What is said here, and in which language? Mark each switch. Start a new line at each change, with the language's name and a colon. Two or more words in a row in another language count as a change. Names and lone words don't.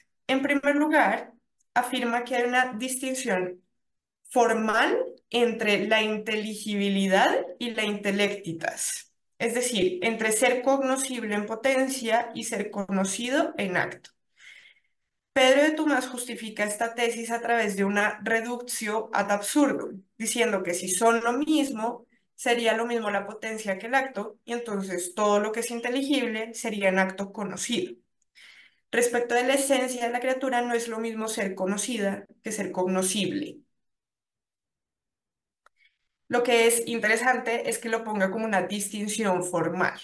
Spanish: En primer lugar, afirma que hay una distinción formal entre la inteligibilidad y la intelectitas, es decir, entre ser cognoscible en potencia y ser conocido en acto. Pedro de Tomás justifica esta tesis a través de una
Latin: reductio ad absurdum,
Spanish: diciendo que si son lo mismo, sería lo mismo la potencia que el acto, y entonces todo lo que es inteligible sería en acto conocido. Respecto de la esencia de la criatura, no es lo mismo ser conocida que ser cognoscible. Lo que es interesante es que lo ponga como una distinción formal.